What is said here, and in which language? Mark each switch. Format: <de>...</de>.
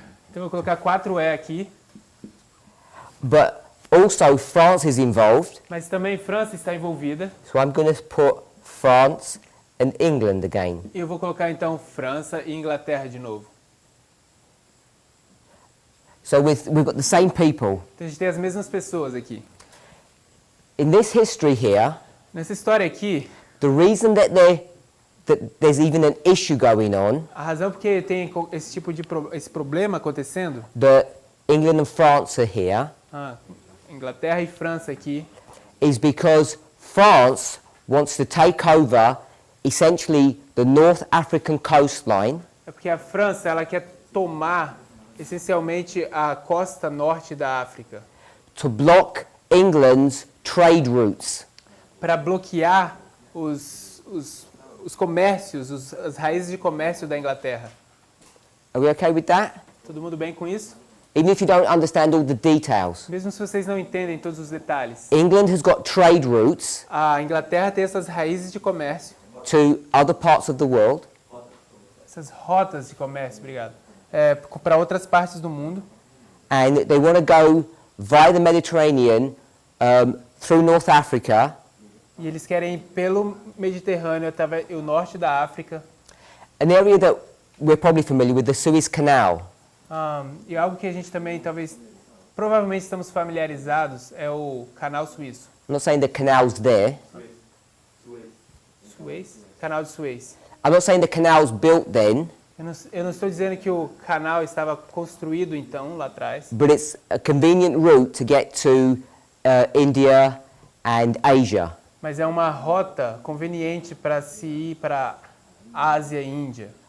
<pt>Então eu vou colocar 4E aqui.</pt> <en>But also France is involved,</en> <pt>Mas também França está envolvida.</pt> <en>so I'm going to put France and England again.</en> <pt>E eu vou colocar então França e Inglaterra de novo.</pt> <en>So we've got the same people.</en> <pt>Então a gente tem as mesmas pessoas aqui.</pt> <en>In this history here,</en> <pt>Nessa história aqui,</pt> <en>the reason that there's even an issue going on,</en> <pt>a razão porque tem esse tipo de esse problema acontecendo,</pt> <en>that England and France are here,</en> <pt>Inglaterra e França aqui,</pt> <en>is because France wants to take over essentially the North African coastline</en> <pt>é porque a França ela quer tomar essencialmente a costa norte da África</pt> <en>to block England's trade routes.</en> <pt>para bloquear os comércios, as raízes de comércio da Inglaterra.</pt> <en>Are we okay with that?</en> <pt>Todo mundo bem com isso?</pt> <en>Even if you don't understand all the details.</en> <pt>Mesmo se vocês não entendem todos os detalhes.</pt> <en>England has got trade routes</en> <pt>A Inglaterra tem essas raízes de comércio,</pt> <en>to other parts of the world,</en> <pt>essas rotas de comércio, obrigado, para outras partes do mundo.</pt> <en>and they want to go via the Mediterranean through North Africa,</en> <pt>E eles querem ir pelo Mediterrâneo até o norte da África.</pt> <en>an area that we're probably familiar with, the Suez Canal.</en> <pt>E algo que a gente também provavelmente estamos familiarizados é o Canal Suíço.</pt> <en>I'm not saying the canal's there.</en> <pt>Suez? Canal de Suez.</pt> <en>I'm not saying the canal's built then,</en> <pt>Eu não estou dizendo que o canal estava construído então lá atrás,</pt> <en>but it's a convenient route to get to India and Asia.</en> <pt>mas é uma rota conveniente para se ir para Ásia e Índia.</pt>